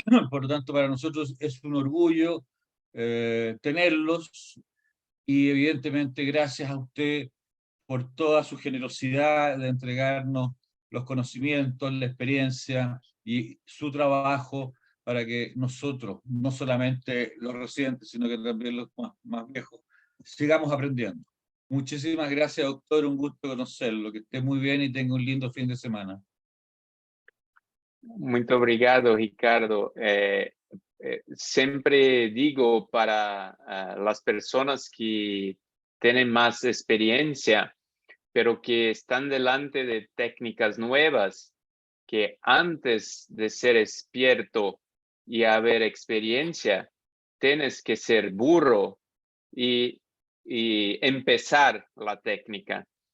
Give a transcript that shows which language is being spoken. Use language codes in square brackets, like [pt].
[es] Por lo tanto, para nosotros es un orgullo tenerlos y evidentemente gracias a usted por toda su generosidad de entregarnos los conocimientos, la experiencia y su trabajo para que nosotros, no solamente los residentes, sino que también los más viejos, sigamos aprendiendo. Muchísimas gracias, doctor. Un gusto conocerlo. Que esté muy bien y tenga un lindo fin de semana. [pt] Muito obrigado, Ricardo. [es] Siempre digo para las personas que tienen más experiencia, pero que están delante de técnicas nuevas, que antes de ser experto y haber experiencia, tienes que ser burro y empezar la técnica.